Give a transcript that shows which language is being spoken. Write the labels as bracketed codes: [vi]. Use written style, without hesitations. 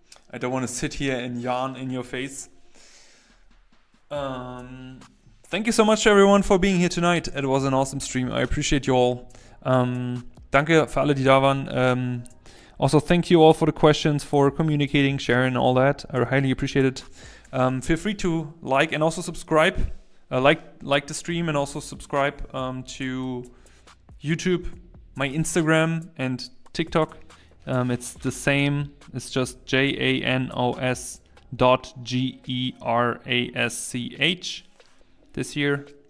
[en] I don't want to sit here and yarn in your face. Thank you so much, everyone, for being here tonight. It was an awesome stream. I appreciate you all. [de] Danke für alle, die da waren. [en] Also, thank you all for the questions, for communicating, sharing, all that. I highly appreciate it. Feel free to like and also subscribe. Like the stream and also subscribe to YouTube, my Instagram, and TikTok. It's the same. It's just JANOS.GERASCH this year.